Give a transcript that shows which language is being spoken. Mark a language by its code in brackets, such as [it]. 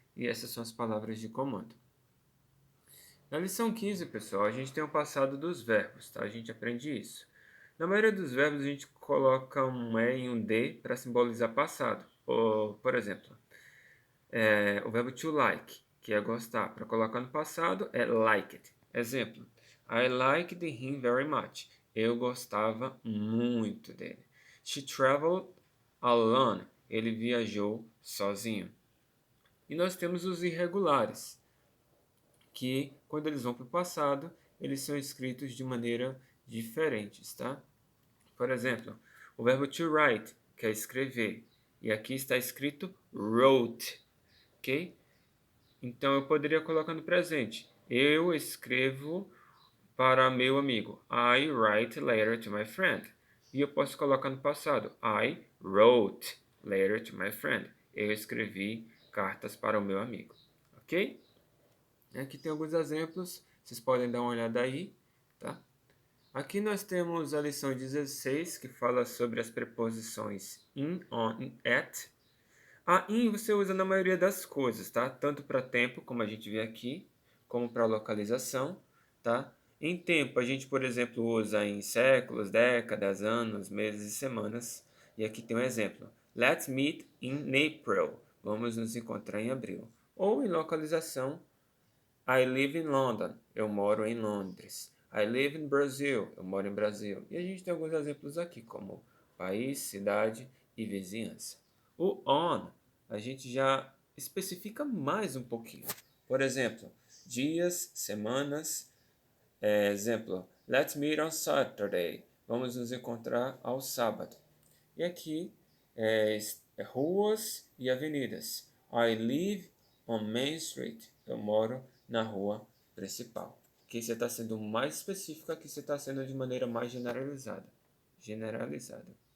[pt] E essas são as palavras de comando. Na lição 15, pessoal, a gente tem o passado dos verbos, tá? A gente aprende isso. Na maioria dos verbos, a gente coloca um E e um D para simbolizar passado. Por exemplo, o verbo to like, que é gostar. Para colocar no passado, é liked. [en] Exemplo, I liked him very much. [pt] Eu gostava muito dele. [en] She traveled alone. [pt] Ele viajou sozinho. E nós temos os irregulares, que quando eles vão para o passado, eles são escritos de maneira diferentes, tá? Por exemplo, o verbo to write, que é escrever, e aqui está escrito wrote, ok? Então eu poderia colocar no presente. Eu escrevo para meu amigo. [en] I write letter to my friend. [pt] E eu posso colocar no passado. [en] I wrote letter to my friend. [pt] Eu escrevi cartas para o meu amigo, ok? Aqui tem alguns exemplos, vocês podem dar uma olhada aí, tá? Aqui nós temos a lição 16, que fala sobre as preposições in, on e at. A in você usa na maioria das coisas, tá? Tanto para tempo, como a gente vê aqui, como para localização, tá? Em tempo, a gente, por exemplo, usa em séculos, décadas, anos, meses e semanas. E aqui tem um exemplo. [en] Let's meet in April. [pt] Vamos nos encontrar em abril. [en] Ou em localização, I live in London. [pt] Eu moro em Londres. [en] I live in Brazil. [pt] Eu moro em Brasil. E a gente tem alguns exemplos aqui, como país, cidade e vizinhança. O on, a gente já especifica mais um pouquinho. Por exemplo, dias, semanas. [en] Exemplo, let's meet on Saturday. [pt] Vamos nos encontrar ao sábado. E aqui ruas e avenidas. [en] I live on Main Street. [pt] Eu moro na rua principal. Aqui você está sendo mais específico, aqui você está sendo de maneira mais generalizada. Generalizada.